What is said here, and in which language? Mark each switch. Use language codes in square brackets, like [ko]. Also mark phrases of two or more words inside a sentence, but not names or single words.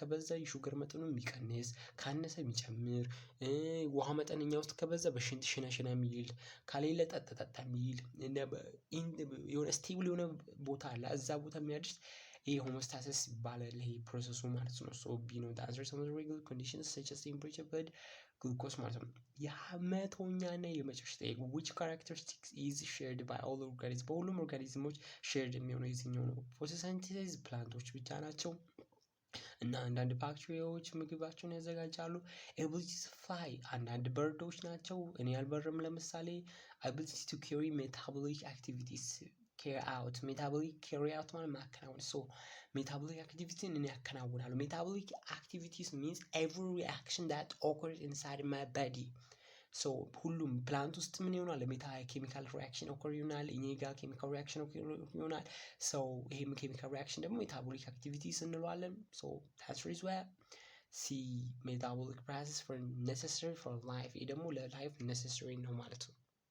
[am] ከበዛ የሹገር መጠኑ የሚቀንስ ካነሰ የሚጨምር ውሃ መጠን እኛ ውስጥ ከበዛ በሽንት ሽና የሚል ከሌለ ጠጣ የሚል የሆነ ስቴብል የሆነ ቦታ አለ። እዛ ቦታ የሚያድርስ ይሄ ሆሞስታሲስ ይባላል። ይሄ ፕሮሰሱ ማለት ነው። [en] so B [am] ነው [en] dancer some regular conditions such as temperature blood glucose [am] ማለት ነው። የመቶኛ እና የመጨረሻ ጥያቄ [en] which characteristics is shared by all organisms? [am] በሁሉም ኦርጋኒዝሞች ሼርድ የሚሆነው የትኛው ነው? ፎቶሲንቴሲስ ፕላንቶች ብቻ ናቸው እና አንዳንድ ባክቴሪያዎች ምግባቸውን ያዘጋጃሉ። [en] ability to fly [am] አንዳንድ በርዶች ናቸው። እኔ አልበርም ለምሳሌ። [en] ability to carry metabolic activities metabolic carry out [am] ማለት ማከናወን። ሶ ሜታቦሊክ አክቲቪቲን እኔ ያከናውናሉ። [en] metabolic activities means every reaction that occurs inside my body። [am] ሶ ሁሉም ፕላንት ውስጥ ምን ይሆናል? [en] chemical reaction occur [am] ይሆናል። እኔ ጋር [en] chemical reaction [am] ይሆናል። ሶ ይሄም [en] chemical reaction [am] ደግሞ [en] metabolic activities [am] እንለዋለን። ሶ [en] that's the reason C metabolic process for necessary for life [am] ይሄ ደግሞ ለላይፍ necessary ነው ማለት ነው።